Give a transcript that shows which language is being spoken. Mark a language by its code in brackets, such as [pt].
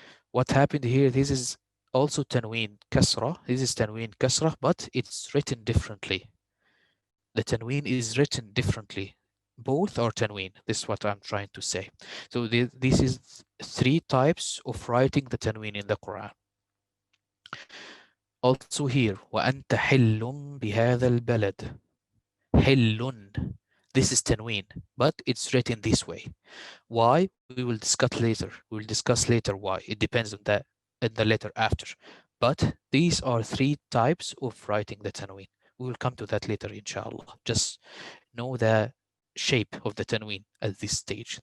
[en] What happened here, this is also tanween kasra. This is tanween kasra, but it's written differently. The tanween is written differently. Both are tanween. This is what I'm trying to say. So this is three types of writing the tanween in the Quran. Also here, [ar] وَأَنْتَ حِلٌّ بِهَذَا الْبَلَدِ. حِلٌّ. [en] This is tanween, but it's written this way. Why? We will discuss later. We will discuss later why. It depends on the letter after. But these are three types of writing the tanween. We will come to that later, inshallah. Just know the shape of the tanween at this stage.